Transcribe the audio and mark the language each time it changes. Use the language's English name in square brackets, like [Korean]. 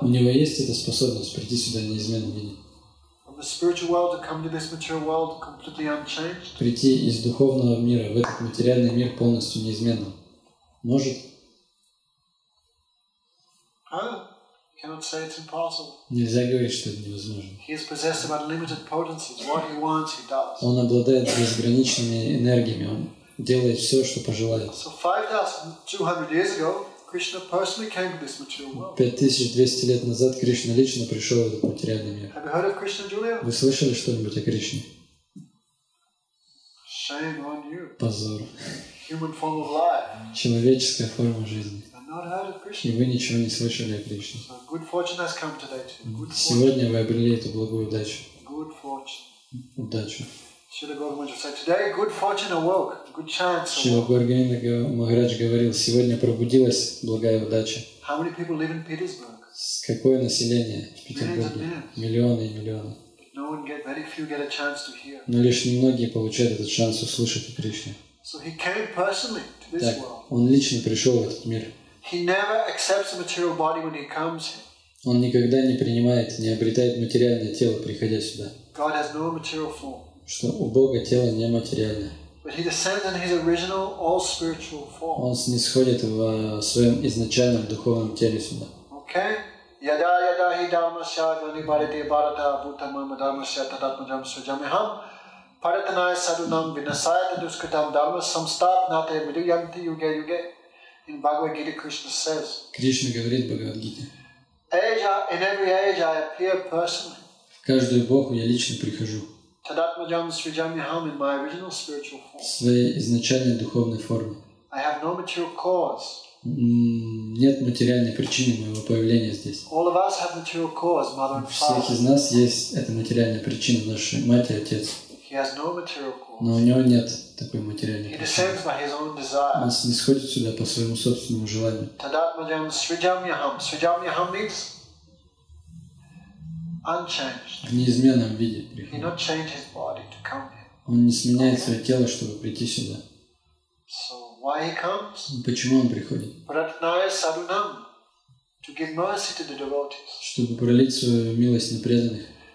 [Russian] У него есть эта способность прийти сюда в неизменном виде. [English] From the spiritual world to come to this material world completely unchanged? [Russian] Прийти из духовного мира в этот материальный мир полностью неизменным. Может? [English] Cannot say it's impossible. [Russian] Нельзя говорить, что это невозможно. [English] He is possessed of unlimited potencies. What he wants, he does. [Russian] Он обладает безграничными энергиями. Он делает все, что пожелает. [English] So 5,200 years ago, Krishna personally came to this material world. [Russian] 5200 лет назад Кришна лично пришел в этот материальный мир. [English] Have you heard of Krishna, Julia? [Russian] Вы слышали что-нибудь о Кришне? [English] Shame on you. [Russian] Позор. [English] Human form of life. [Russian] Человеческая форма жизни. [English] Not heard of Krishna. [Russian] И вы ничего не слышали о Кришне. [English] So good fortune has come today too. Good fortune. [Russian] Сегодня вы обрели эту благую удачу. [English] Good fortune. [Russian] Удачу. [English] Srila Gaudamadji said, today good fortune awoke, good chance [Russian] Шрила [English] awoke. [Russian] Гургавинда Махарадж говорил, сегодня пробудилась благая удача. [English] How many people live in Petersburg? [Russian] Какое население в Петербурге? Миллионы и миллионы. [English] Very few get a chance to hear. [Russian] Но лишь немногие получают этот шанс услышать о Кришне. [English] So he came personally to this [Russian] Так, [English] world. [Russian] он лично пришел в этот мир. [English] He never accepts a material body when he comes here. [Russian] Он никогда не принимает, не обретает материальное тело, приходя сюда. [English] God has no material form. [Russian] Что у Бога тело нематериальное. [English] But he descends in his original, all spiritual form. [Russian] Он снисходит в своем изначальном духовном теле сюда. [Sanskrit] Okay? Yada yada hi dharmasya gani bharati bharata bhutamam dharmasya tadatmajam sujamiham paratanaya sadunam vinasaya taduskritam dharma samstapnate vidyanti yuge yuge. [English] In Bhagavad Gita, Krishna says, [Russian] Кришна говорит в Бхагавад-гите. [English] In every age I appear personally. [Russian] В каждую эпоху я лично прихожу. [Sanskrit] Tadatmajam sujamiham [English] in my original spiritual form. [Russian] В своей изначальной духовной форме. [English] I have no material cause. [Russian] Нет материальной причины моего появления здесь. [English] All of us have material cause, mother and [Russian] У всех из [English] father. [Russian] нас есть эта материальная причина, наши мать и отец. [English] He has no material cause. [Russian] Но у него нет такой материальной [English] He [Russian] причины. [English] descends by his own desire. [Russian] Он снисходит сюда по своему собственному желанию. [Sanskrit] Tadatmajam srijamyaham. [English] Srijamyaham means unchanged. [Russian] В неизменном виде [English] He [Russian] приходит. [English] not change his body to come here. [Russian] Он не сменяет свое тело, чтобы прийти сюда. [English] So why he comes? [Russian] Почему он приходит? [Sanskrit] Pratnaya sadunam. [English] To give mercy to the devotees. [Russian] Чтобы пролить свою милость на преданных.